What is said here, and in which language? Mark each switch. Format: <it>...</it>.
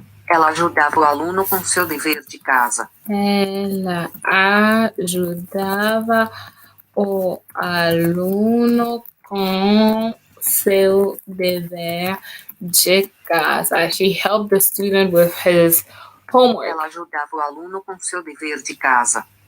<pt>Ela ajudava o aluno com seu dever de casa. Ela ajudava o aluno com seu dever de casa.</pt> <en>She helped the student with his homework.</en> <pt>Ela ajudava o aluno com seu dever de casa.</pt>